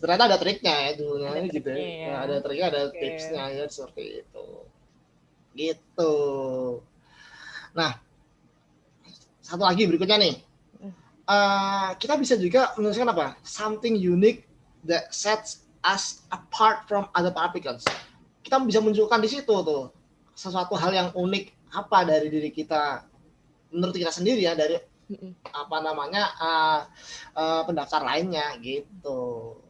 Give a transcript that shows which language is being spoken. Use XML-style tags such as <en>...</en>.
<id>Ternyata ada triknya ya dulunya Ada gitu. triknya ya. Ada triknya, ada Oke. tipsnya ya seperti itu. Gitu. Nah, satu lagi berikutnya nih. Kita bisa juga menuliskan apa?</id> <en>Something unique that sets us apart from other applicants.</en> <id>Kita bisa munculkan di situ tuh sesuatu hal yang unik apa dari diri kita menurut kita sendiri ya, dari apa namanya pendaftar lainnya gitu.</id>